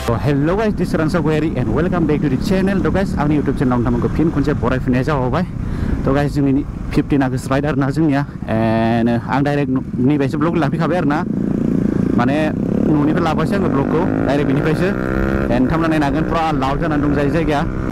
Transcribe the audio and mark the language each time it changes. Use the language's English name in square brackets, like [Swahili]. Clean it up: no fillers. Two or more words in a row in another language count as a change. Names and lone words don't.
[English] Hello guys, this is Ransa Gueri and welcome back to the channel. [Bodo] तो guys, आंनि YouTube channel नोंथांमोनखौ फिन खनसे बरायफिननाय जाबाय। तो guys, जोंनि 15 आगस्ट राइड आरोना जोंनिया एन्ड आं डाइरेक्ट नैबेसो ब्लग लाफैखाबाय आरोना माने न'निफ्राय लाबोआसै आङो ब्लगखौ डाइरेक्ट बेनिफ्रायसो एन्ड नोंथांमोना नायनो हागोन पुरा लाउड जानानै दं जायगाया।